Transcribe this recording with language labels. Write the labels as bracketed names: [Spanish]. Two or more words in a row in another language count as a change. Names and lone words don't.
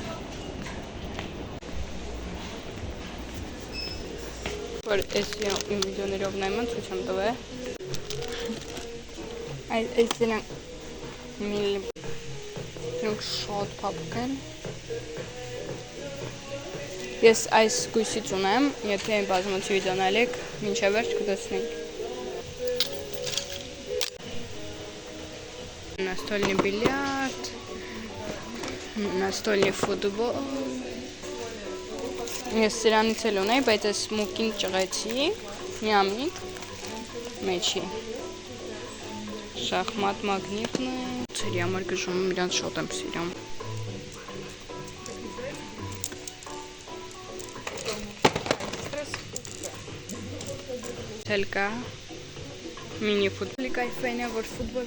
[Armenian] Որ ես իմ վիդեոներով նայման ցույց եմ տվել։ Այս դրանք շատ փափուկ են։ Ես այս գույսից ունեմ, եթե բազմոցի վիդեո նայեք, մինչև վերջ կտեսնենք։ [Russian] Настольный бильярд, настольный футбол. [Armenian] Ես սրանից էլ ունեի, բայց ես մուկին ճղեցի, միամիտ, մեջի։ Շախմատ մագնիտն է։ Սերի համար գժում իրանց շատ եմ սիրում։ Թելկա, մինի ֆուտբոլի կայֆեն է, որ ֆուտբոլ